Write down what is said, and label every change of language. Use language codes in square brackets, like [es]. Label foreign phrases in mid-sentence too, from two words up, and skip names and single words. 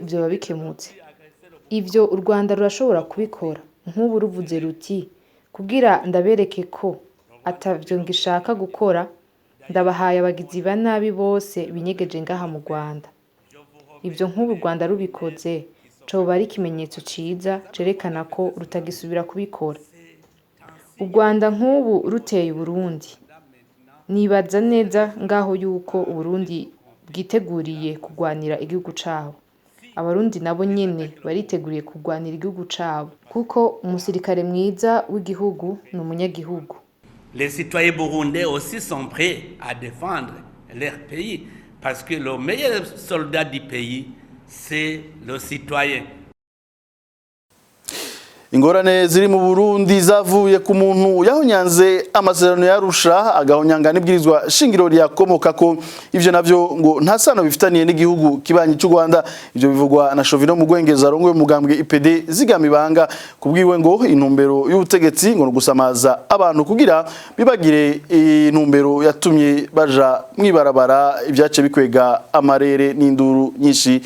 [rn] byo bikemutse ivyo u Rwanda rurashobora kubikora nk'ubu ruvuze ruti kugira ndabereke ko atavyo ngishaka gukora ndabahaye abagizi ba nabi bose binyegeje ngaha mu Rwanda ivyo nk'ubu u Rwanda rubikoze coba ari ikimenyetso ciza cerekana ko rutagisubira kubikora u Rwanda nk'ubu ruteye Burundi nibaza neza ngaho yuko Burundi bwiteguriye kugwanira igihugu cabo abarundi nabo nyene bariteguriye kugwanira igihugu cabo kuko umusirikare mwiza w'igihugu n'umunyagihugu. [fr] Les citoyens burundais aussi sont prêts à défendre leur pays parce que le meilleur soldat du pays c'est le citoyen. [rn] Ingorane ziri mu Burundi zavuye ku muntu yahonyanze amasezerano yarusha agahonyanga n'ibwirizwa shingiro ryakomoka ko ivyo navyo ngo nta sano bifitaniye n'igihugu kibanyi cy'u Rwanda. Ivyo bivugwa na Shovino Mugwengeza arongoye umugambwe IPD zigamibanga kubwiwe ngo intumbero y'ubutegetsi ngo gusamaza abantu kugira bibagire intumbero yatumye baja mwibarabara ibyace bikwega amarere n'induru nyinshi.